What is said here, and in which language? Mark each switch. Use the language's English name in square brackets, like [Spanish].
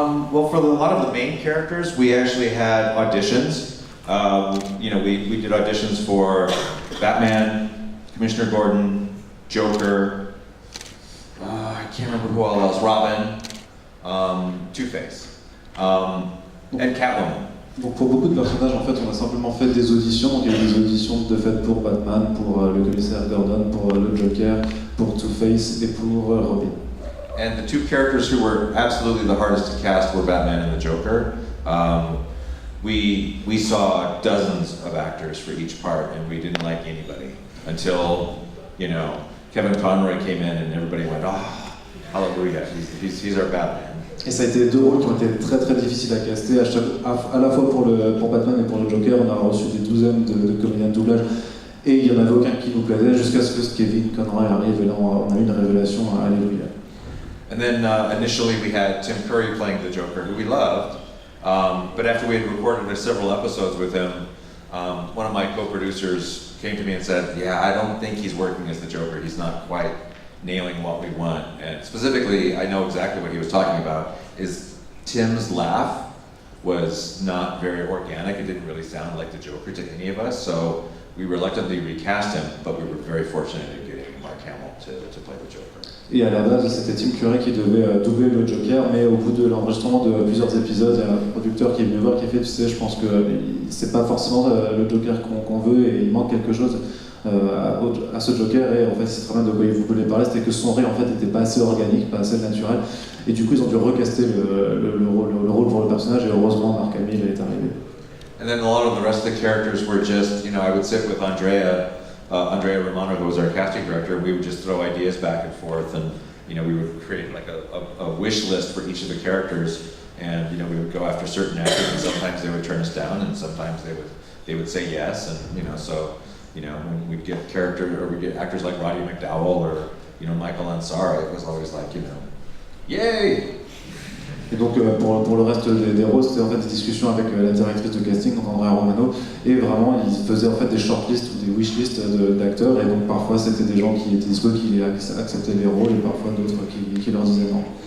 [English] Well, for a lot of the main characters, we actually had auditions. We did auditions for Batman, Commissioner Gordon, Joker. I can't remember who all else. Robin, Two-Face, and Catwoman. [French] Donc pour beaucoup de personnages, en fait, on a simplement fait des auditions. Donc il y a eu des auditions de fait pour Batman, pour le commissaire Gordon, pour le Joker, pour Two-Face et pour Robin. [English] And the two characters who were absolutely the hardest to cast were Batman and the Joker. We saw dozens of actors for each part, and we didn't like anybody until Kevin Conroy came in, and everybody went, "Oh, hallelujah! He's our Batman." [French] Et ça a été deux rôles qui ont été très très difficiles à caster, à la fois pour Batman et pour le Joker. On a reçu des douzaines de comédiens de doublage et il n'y en avait aucun qui nous plaisait jusqu'à ce que Kevin Conroy arrive et là on a eu une révélation, alléluia. [English] And then initially we had Tim Curry playing the Joker, who we loved, but after we had recorded several episodes with him, one of my co-producers came to me and said, "Yeah, I don't think he's working as the Joker. He's not quite nailing what we want." And specifically, I know exactly what he was talking about, is Tim's laugh was not very organic. It didn't really sound like the Joker to any of us, so we reluctantly recast him, but we were very fortunate in getting Mark Hamill to play the Joker. [French] Et à la base, c'était Tim Curry qui devait doubler le Joker, mais au bout de l'enregistrement de plusieurs épisodes, il y a un producteur qui est venu voir qui a fait, tu sais, je pense que c'est pas forcément le Joker qu'on veut et il manque quelque chose à ce Joker, et en fait c'est très bien de quoi vous voulez parler, c'était que son rire en fait n'était pas assez organique, pas assez naturel, et du coup ils ont dû recaster le rôle pour le personnage, et heureusement Mark Hamill est arrivé. [English] And then a lot of the rest of the characters were just, I would sit with Andrea Romano, who was our casting director, and we would just throw ideas back and forth, and we would create like a wish list for each of the characters, and we would go after certain actors, and sometimes they would turn us down, and sometimes they would say yes, and so when we'd get we'd get actors like Roddy McDowell or Michael Ansara, it was always like yay. [French] Et donc pour le reste des rôles, c'était en fait des discussions avec la directrice de casting, donc Andrea Romano, et vraiment ils faisaient en fait des shortlists ou des wishlists d'acteurs, et donc parfois c'était des gens qui étaient dispo, qui acceptaient les rôles, et parfois d'autres qui leur disaient non.